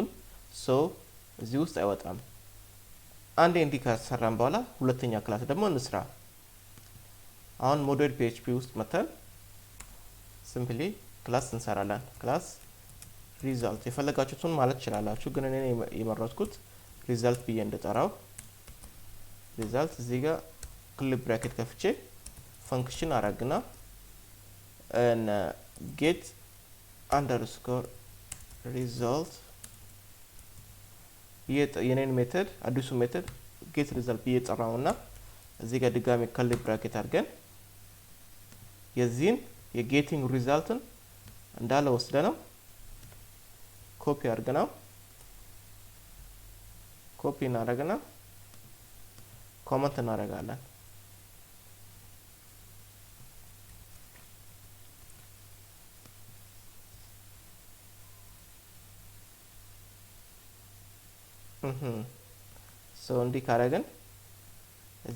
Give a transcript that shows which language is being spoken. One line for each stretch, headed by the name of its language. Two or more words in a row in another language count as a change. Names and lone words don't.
Amharic: so እዚህ ውስጥ አይወጣም። አንዴ እንዲህ ከሰራን በኋላ ሁለተኛ ክላስ ደግሞ እንስራ። አሁን ሞዴል PHP ውስጥ መተን
English: simply class
Amharic: እንሰራለን
English: class result
Amharic: የፈለጋችሁትን ማለት ይችላልላችሁ ግን እኔ የመረጥኩት ሪዛልት ብዬ እንደጠራው ሪዛልት እዚህ ጋር
English: clip bracket
Amharic: ከፍቼ ፈንክሽን አረግና
English: and get underscore result
Amharic: የኔን ሜተድ አዲሱ ሜተድ
English: get result
Amharic: ብዬ ጠራውና እዚህ ጋር ድጋሚ
English: clip bracket
Amharic: አድርገን የዚህን የጌቲንግ ሪዛልትን እንዳለ ወስደነው ኮፒ አድርገናው ኮፒ እናደርግና ኮመንት እናደርጋለን ሶ እንዲህ ካረግን እዚህ